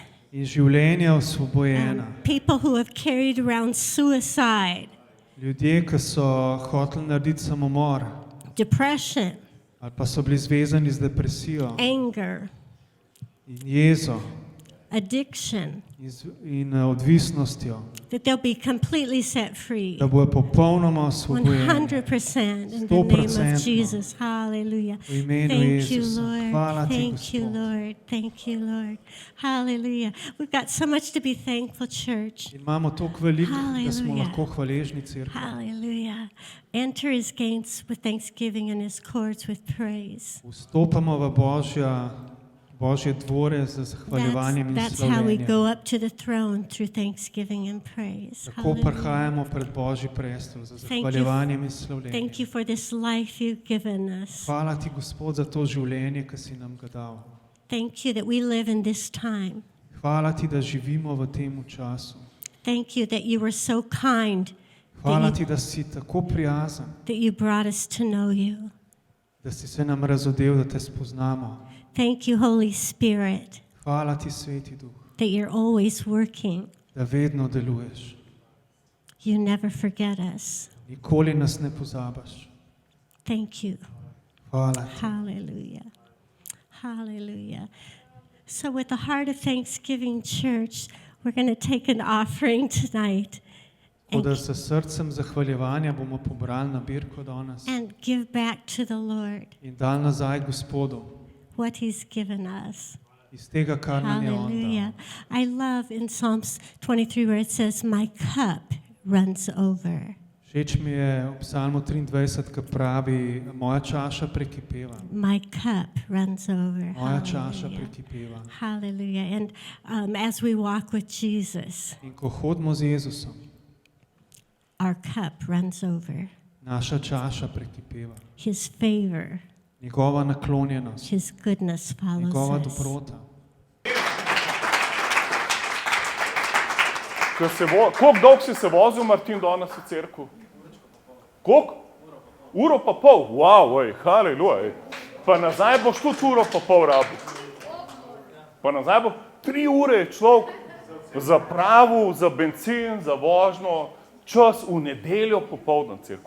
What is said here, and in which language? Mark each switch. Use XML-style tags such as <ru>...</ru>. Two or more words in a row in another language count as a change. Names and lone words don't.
<sl>in življenja osvobojena.</sl> <en>People who have carried around suicide,</en> <sl>Ljudje, ki so hoteli narediti samomor</sl> <en>depression,</en> <sl>ali pa so bili zvezani z depresijo</sl> <en>anger,</en> <sl>in jezo,</sl> <en>addiction,</en> <sl>in odvisnostjo,</sl> <en>that they'll be completely set free.</en> <sl>da bojo popolnoma osvobojeni.</sl> <en>100% in the name of</en> <sl>100%.</sl> <en>Jesus. Hallelujah.</en> <sl>V imenu</sl> <en>Thank you,</en> <sl>Jezusa.</sl> <en>Lord.</en> <sl>Hvala ti,</sl> <en>Thank you,</en> <sl>Gospod.</sl> <en>Lord. Thank you, Lord. Hallelujah. We've got so much to be thankful, church.</en> <sl>Imamo toliko veliko, da smo</sl> <en>Hallelujah.</en> <sl>lahko hvaležni cerkvi.</sl> <en>Hallelujah. Enter his gates with thanksgiving and his courts with praise.</en> <sl>Vstopamo v Božje dvore z zahvaljevanjem in</sl> <en>That's how we</en> <sl>slavljenjem.</sl> <en>go up to the throne through thanksgiving and praise.</en> <sl>Tako</sl> <en>Hallelujah.</en> <sl>prihajamo pred Božji prestol z</sl> <en>Thank you.</en> <sl>zahvaljevanjem in slavljenjem.</sl> <en>Thank you for this life you've given us.</en> <sl>Hvala ti, Gospod, za to življenje, ki si nam ga dal.</sl> <en>Thank you that we live in this time.</en> <sl>Hvala ti, da živimo v tem času.</sl> <en>Thank you that you were so kind</en> <sl>Hvala ti, da si tako prijazen,</sl> <en>that you brought us to know you.</en> <sl>da si se nam razodel, da te spoznamo.</sl> <en>Thank you, Holy Spirit,</en> <sl>Hvala ti, Sveti Duh,</sl> <en>that you're always working.</en> <sl>da vedno deluješ.</sl> <en>You never forget us.</en> <sl>Nikoli nas ne pozabaš.</sl> <en>Thank you.</en> <sl>Hvala ti.</sl> <en>Hallelujah. Hallelujah. So with a heart of thanksgiving, church, we're going to take an offering tonight</en> <sl>Tako da s srcem zahvaljevanja bomo pobrali nabirko danes</sl> <en>and give back to the Lord</en> <sl>in dali nazaj Gospodu</sl> <en>what he's given us.</en> <sl>iz tega, kar nam je On</sl> <en>Hallelujah.</en> <sl>dal.</sl> <en>I love in Psalms 23 where it says, my cup runs over.</en> <sl>Všeč mi je v Psalmu 23, ki pravi, moja čaša prekipeva.</sl> <en>My cup runs over.</en> <sl>Moja čaša</sl> <en>Hallelujah.</en> <sl>prekipeva.</sl> <en>Hallelujah. And as we walk with Jesus,</en> <sl>In ko hodimo z Jezusom,</sl> <en>our cup runs over.</en> <sl>naša čaša prekipeva.</sl> <en>His favor,</en> <sl>Njegova naklonjenost,</sl> <en>his goodness</en> <sl>njegova</sl> <en>follows us.</en> <sl>dobrota. Koliko dolgo si se vozil, Martin, danes v cerku? Koliko? Uro pa pol? Wow, ej, haleluja. Ej. Pa nazaj boš tudi uro pa pol rabil. Pa nazaj bo 3 ure je človek zapravil za bencin, za vožnjo, čas v nedeljo popoldan cerku.</sl>